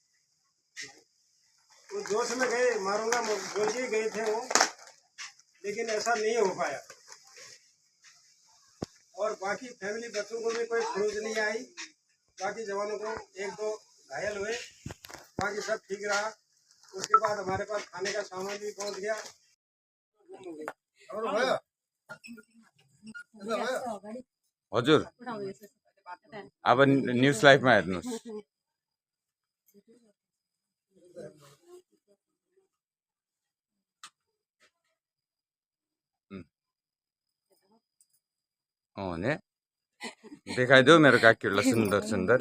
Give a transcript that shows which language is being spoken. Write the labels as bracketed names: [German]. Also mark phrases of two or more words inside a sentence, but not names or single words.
[Hindi] वो जोश में गए, मारूंगा बोल के गए थे वो, लेकिन ऐसा नहीं हो पाया। और बाकी फैमिली बच्चों को भी कोई खरोच नहीं आई। बाकी जवानों को 1-2 घायल हुए, बाकी सब ठीक रहा। उसके बाद हमारे पास खाने का सामान भी पहुंच गया। [Nepali] हजुर अब न्यूज लाइभमा हेर्नुहोस्। ने देखाइदेऊ मेरो काकीहरूलाई सुन्दर सुन्दर।